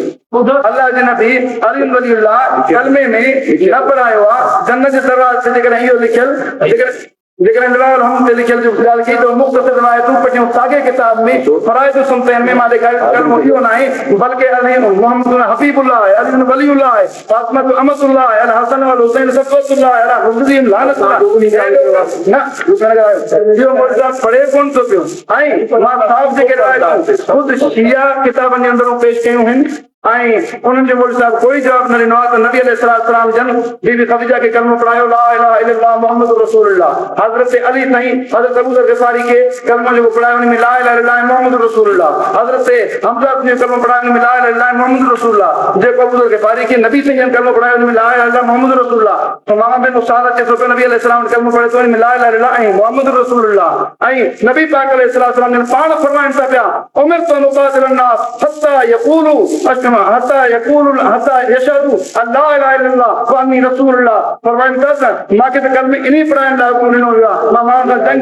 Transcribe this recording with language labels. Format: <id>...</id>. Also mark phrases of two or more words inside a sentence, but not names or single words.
<sd>अली वलीउल्लाह कलमे में न पढ़ायो आहे जन्नत जे दरवाज़े ते जेकॾहिं इहो लिखियल लेकिन हम ते लिखियल जो ॻाल्हि की तो मुख़्तसर रिवायतूं पढ़ियूं साॻे किताब में फ़राइद सुनतैन में मां ॾेखारियो इहो न आहे बल्कि अली मोहम्मद हबीबुल्लाह है, अली वलीउल्लाह है, फातिमा अमतुल्लाह है, हसन वल हुसैन सफ़वतुल्लाह है, रुज़ीम लानतुल्लाह न इहो मुर्जा पढ़े कोन थो पियो ऐं मां साहब जेके रिवायतूं ख़ुदि शिया किताबनि जे अंदरूं पेश कयूं आहिनि ऐं उन्हनि जो मुर्जा कोई जवाब न ॾिनो आहे त नबी अलैहिस्सलाम जन बीबी ख़दीजा के कलमो पढ़ायो</sd> <ar>لا إله إلا الله محمد رسول الله,</ar> <sd>हज़रत अली ताईं हज़रत अबू ज़र ग़िफ़ारी के कलमो जो पढ़ायो उन में</sd> <ar>لا إله إلا الله محمد رسول الله,</ar> <sd>हज़रत हमज़ा ने कलमो पढ़ायो उन में</sd> <ar>لا إله إلا الله محمد رسول الله,</ar> <sd>जेको अबू ज़र ग़िफ़ारी के नबी ताईं कलमो पढ़ायो उन में</sd> <ar>لا إله إلا الله محمد رسول الله,</ar> <sd>तो मां बिन उसाद अचे तो नबी अलैहिस्सलाम कलमो पढ़े तो उन में</sd> <ar>لا إله إلا الله</ar> <sd>ऐं</sd> <ar>محمد رسول الله</ar> <sd>ऐं नबी पाक अलैहिस्सलाम ने पाण फरमाइनि था पिया</sd> <ar>أمرت أن أقاتل الناس حتى يقولوا اشما حتى يشهدوا أن لا إله إلا الله وأني رسول الله,</ar> <sd>फरमाइनि था मांखे त कलमे इन्ही पढ़ाइण लाइ कोन ॾिनो वियो आहे, मां माण्हुनि सां</sd>